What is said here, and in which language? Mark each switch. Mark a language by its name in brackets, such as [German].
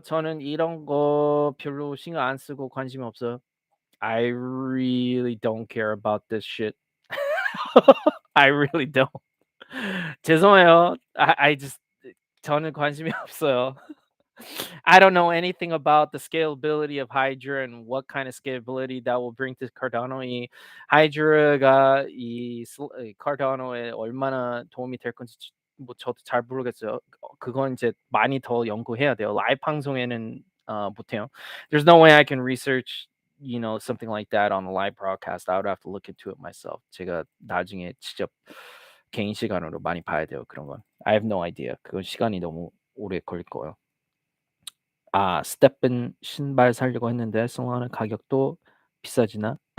[Korean] 저는 이런 거 별로 신경 안 쓰고 관심이 없어요. [English] I really don't care about this shit. I really don't. [Korean] 죄송해요. [English] I just [Korean] 저는 관심이 없어요. [English] I don't know anything about the scalability of Hydra and what kind of scalability that will bring to Cardano. [Korean] 이 Hydra가 이 Cardano에 얼마나 도움이 될 건지 뭐 저도 잘 모르겠어요. 그건 이제 많이 더 연구해야 돼요. 라이브 방송에는 못해요. [English] There's no way I can research, something like that on a live broadcast. I would have to look into it myself. [Korean] 제가 나중에 직접 개인 시간으로 많이 봐야 돼요, 그런 건. [English] I have no idea. [Korean] 그건 시간이 너무 오래 걸릴 거예요. 스텝은 신발 사려고 했는데 솔라나 가격도 비싸지나?